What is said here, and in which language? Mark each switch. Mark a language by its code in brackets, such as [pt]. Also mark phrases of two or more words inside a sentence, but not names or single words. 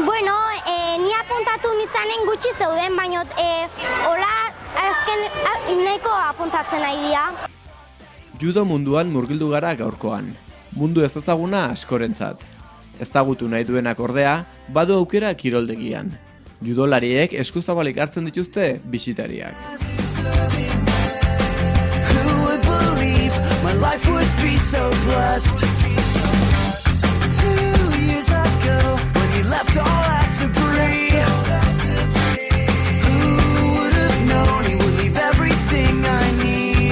[eu] Bueno, ni apuntatu nitzanen gutxi zeuden, baina hola azken nahiko apuntatzen nahi dira. Judo munduan murgildu gara gaurkoan. Mundu ez ezaguna askorentzat. Ezagutu nahi duenak ordea, badu aukera kiroldegian. Judolariek eskuzabalik hartzen dituzte bisitariak. [en] My life would be so blessed. 2 years ago, when you left all that debris, who would have known he would leave everything I need?